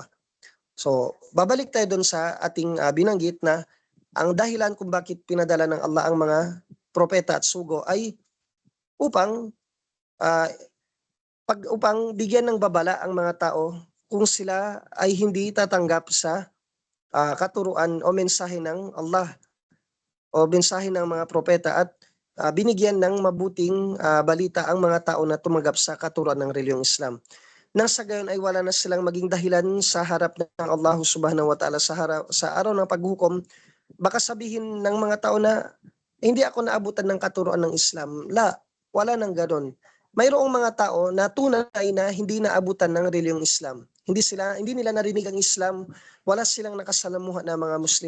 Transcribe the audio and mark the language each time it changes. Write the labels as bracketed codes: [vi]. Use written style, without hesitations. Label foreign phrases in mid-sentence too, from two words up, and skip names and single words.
[tl] So babalik tayo doon sa ating binanggit na ang dahilan kung bakit pinadala ng Allah ang mga propeta at sugo ay upang ah, upang bigyan ng babala ang mga tao kung sila ay hindi tatanggap sa katuruan o mensahe ng Allah o mensahe ng mga propeta at binigyan ng mabuting balita ang mga tao na tumanggap sa katuruan ng reliyong Islam. Nang sa gayon ay wala na silang maging dahilan sa harap ng Allah [ar] سبحانه وتعالى [tl] sa araw ng paghukom. Baka sabihin ng mga tao na hindi ako naabutan ng katuruan ng Islam. Wala nang ganon. Mayroong mga tao na tunay na hindi naabutan ng reliyong Islam. Hindi nila narinig ang Islam, wala silang nakasalamuha na mga Muslim.